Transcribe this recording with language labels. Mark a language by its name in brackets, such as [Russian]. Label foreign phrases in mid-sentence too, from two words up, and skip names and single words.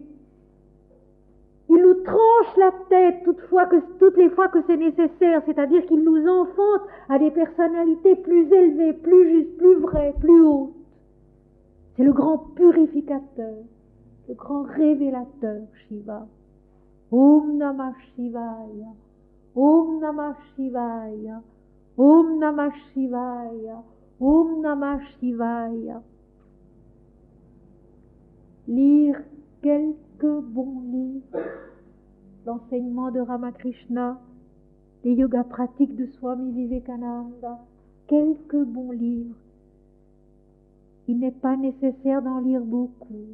[French] Il nous tranche la tête toutes les fois que c'est nécessaire, c'est-à-dire qu'il nous enfante à des personnalités plus élevées, plus justes, plus vraies, plus hautes. C'est le grand purificateur, le grand révélateur, Shiva. [Sanskrit] ॐ नमः शिवाय ॐ नमः शिवाय ॐ नमः शिवाय ॐ नमः शिवाय. [French] Lire quelques bons livres, l'enseignement de Ramakrishna, les yogas pratiques de Swami Vivekananda, quelques bons livres. Il n'est pas nécessaire d'en lire beaucoup.